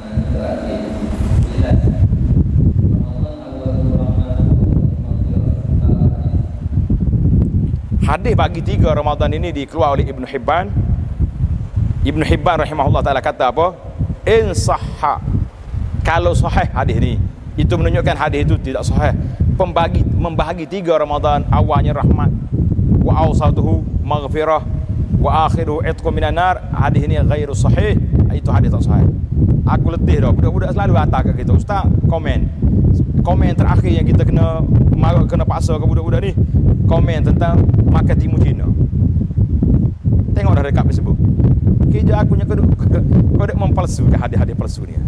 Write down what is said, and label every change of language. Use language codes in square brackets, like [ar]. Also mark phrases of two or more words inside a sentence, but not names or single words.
[ms] Hadis bagi 3 Ramadan ini dikeluar oleh Ibn Hibban. Ibn Hibban [ar] رحمه الله تعالى [ms] kata apa? [ar] إن صح. [ms] Kalau sahih hadis ni, itu menunjukkan hadis itu tidak sahih. Membahagi 3 Ramadan, awalnya rahmat, [ar] وأوسطه مغفرة، وآخره عتق من النار. [ms] Hadis ini [ar] غير صحيح. [ms] Itu hadis tak sahih. Aku letih dah, budak-budak selalu hantar ke kita, Ustaz, komen terakhir yang kita kena paksa ke budak-budak ni, komen tentang makan timun Cina. Tengok dah dekat Facebook. Kerja aku nya kau dek mempalsukan hadis-hadis palsu ni.